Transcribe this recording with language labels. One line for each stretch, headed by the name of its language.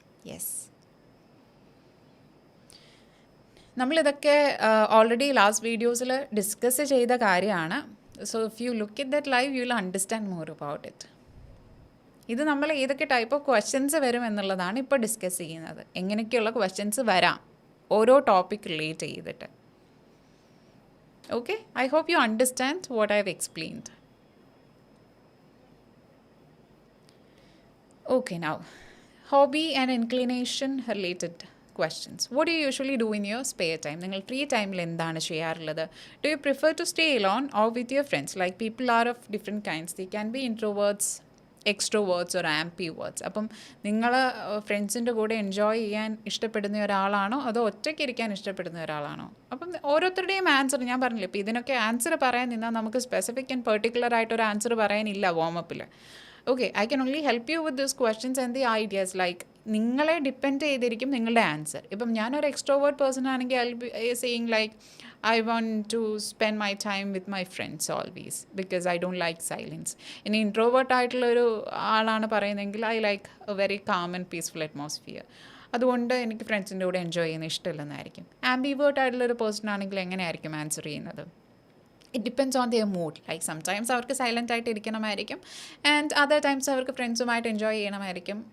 Malayalam: Yes, നമ്മളിതൊക്കെ already last വീഡിയോസിൽ discuss ചെയ്ത കാര്യമാണ്.
English: So if you look it that live you will understand more about it.
Malayalam: ഇത് നമ്മൾ ഏതൊക്കെ ടൈപ്പ് ഓഫ് ക്വസ്റ്റ്യൻസ് വരും എന്നുള്ളതാണ് ഇപ്പോൾ ഡിസ്കസ് ചെയ്യുന്നത്. എങ്ങനെയൊക്കെയുള്ള ക്വസ്റ്റ്യൻസ് വരാം ഓരോ ടോപ്പിക് റിലേറ്റ് ചെയ്തിട്ട്.
English: Okay, I hope you understand what I've explained. Okay, now, hobby and inclination related questions. What do you usually do in your spare time?
Malayalam: നിങ്ങൾ free ടൈമിൽ എന്താണ് ചെയ്യാറുള്ളത്?
English: Do you prefer to stay alone or with your friends? Like people are of different kinds. They can be introverts, extroverts or ambiverts.
Malayalam: അപ്പം നിങ്ങൾ ഫ്രണ്ട്സിൻ്റെ കൂടെ enjoy ചെയ്യാൻ ഇഷ്ടപ്പെടുന്ന ഒരാളാണോ അതോ ഒറ്റയ്ക്ക് ഇരിക്കാൻ ഇഷ്ടപ്പെടുന്ന ഒരാളാണോ? അപ്പം ഓരോരുത്തരുടെയും ആൻസർ ഞാൻ പറഞ്ഞില്ലേ, ഇപ്പോൾ ഇതിനൊക്കെ ആൻസർ പറയാൻ നിന്നാൽ നമുക്ക് സ്പെസിഫിക് ആൻഡ് പെർട്ടിക്കുലർ ആയിട്ടൊരു ആൻസർ പറയാനില്ല വാമപ്പിൽ.
English: Okay, I can only help you with this questions and the ideas. Like
Malayalam: നിങ്ങളെ ഡിപ്പെൻഡ് ചെയ്തിരിക്കും നിങ്ങളുടെ ആൻസർ. ഇപ്പം ഞാനൊരു എക്സ്ട്രോവേർട്ട് പേഴ്സൺ ആണെങ്കിൽ
English: I be saying like I want to spend my time with my friends always because I don't like silence.
Malayalam: ഇനി introvert ആയിട്ടുള്ളൊരു ആളാണ് പറയുന്നതെങ്കിൽ
English: I like a very calm and peaceful atmosphere.
Malayalam: അതുകൊണ്ട് എനിക്ക് ഫ്രണ്ട്സിൻ്റെ കൂടെ എൻജോയ് ചെയ്യുന്ന ഇഷ്ടമില്ലെന്നായിരിക്കും. ആംബിവേർട്ട് ആയിട്ടുള്ളൊരു പേഴ്സൺ ആണെങ്കിൽ എങ്ങനെയായിരിക്കും ആൻസർ ചെയ്യുന്നത്?
English: It depends on their mood.
Malayalam: Like sometimes അവർക്ക് സൈലൻ്റ് ആയിട്ട് ഇരിക്കണമായിരിക്കും ആൻഡ് അതർ ടൈംസ് അവർക്ക് ഫ്രണ്ട്സുമായിട്ട് എൻജോയ് ചെയ്യണമായിരിക്കും.